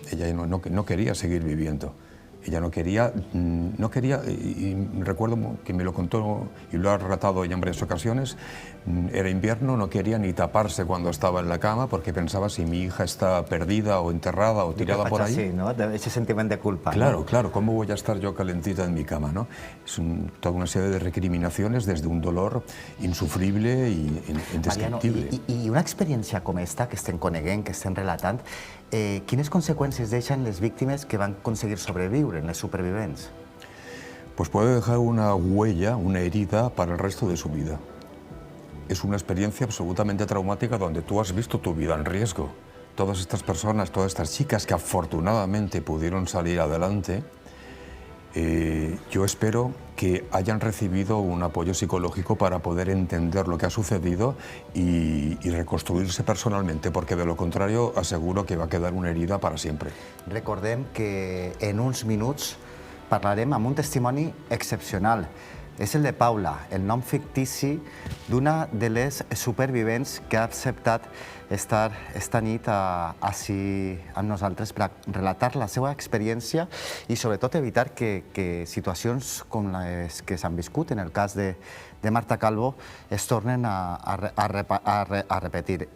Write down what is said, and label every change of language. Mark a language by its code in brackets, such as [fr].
[es] Ella no quería seguir viviendo. Ella no quería, y recuerdo que me lo contó y lo ha relatado ella en varias ocasiones, era invierno, no quería ni taparse cuando estaba en la cama porque pensaba si mi hija está perdida o enterrada o tirada por ahí. Sí, ¿no? Ese sentimiento de culpa. Claro, ¿no? Claro, ¿cómo voy a estar yo calentita en mi cama, ¿no? Es toda una serie de recriminaciones desde un dolor insufrible y indescriptible. [ca] Mariano, i una experiència com esta, que estem coneguent, que estem relatant, quines conseqüències deixen les víctimes que van aconseguir sobreviure, les supervivents? [es] Pues puede dejar una huella, una herida para el resto de su vida. Es una experiencia absolutamente traumática donde tú has visto tu vida en riesgo. Todas estas personas, todas estas chicas que afortunadamente pudieron salir adelante, yo espero que hayan recibido un apoyo psicológico para poder entender lo que ha sucedido y reconstruirse personalmente, porque de lo contrario aseguro que va a quedar una herida para siempre. [ca] Recordem que en uns minuts parlarem amb un testimoni excepcional. És el de Paula, el nom fictici d'una de les supervivents que ha acceptat estar esta nit així amb nosaltres per relatar la seva experiència i sobretot evitar que situacions com les que s'han viscut en el cas de Marta Calvo es tornen a repetir.